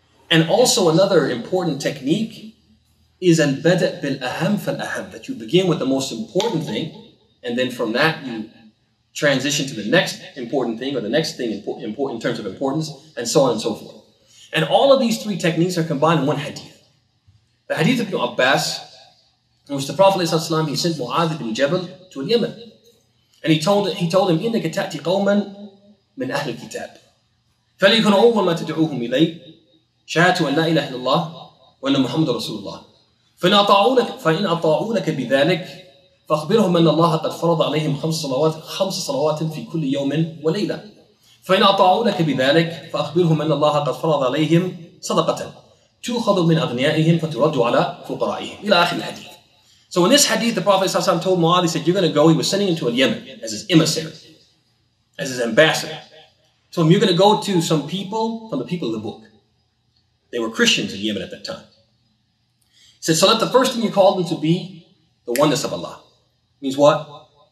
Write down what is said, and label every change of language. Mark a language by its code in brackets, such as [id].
[en] And also another important technique is al-bada' bil-aham fal-aham, that you begin with the most important thing, and then from that you transition to the next important thing, or the next thing important in terms of importance, and so on and so forth. And all of these three techniques are combined in one hadith. The hadith of Ibn Abbas, in which the Prophet ﷺ, he sent Mu'adh ibn Jabal to Yemen. And he told him, [ar] إِنَّكَ تَأْتِي قَوْمًا مِنْ أَهْلِ الْكِتَابِ فَلْيَكُنْ أَوَّلَ مَا تَدْعُوهُمْ إِلَيْهِ شَهَادَةُ أَنْ لَا إِلَهَ إِلَّا اللَّهُ وَأَنَّ مُحَمَّدًا رَسُولُ اللَّهِ فإن أطاعوا لك بذلك فأخبرهم أن الله قد فرض عليهم خمس صلوات في كل يوم وليلة فإن أطاعوا لك بذلك فأخبرهم أن الله قد فرض عليهم صدقة تؤخذ من أغنيائهم فترد على فقرائهم إلى آخر الحديث. [en] So in this hadith, the Prophet ﷺ told Mu'adh, he said, you're going to go. He was sending him to Yemen as his emissary, as his ambassador. So you're going to go to some people from the people of the book. They were Christians in Yemen at that time. He said, so let the first thing you call them to be the oneness of Allah. Means what?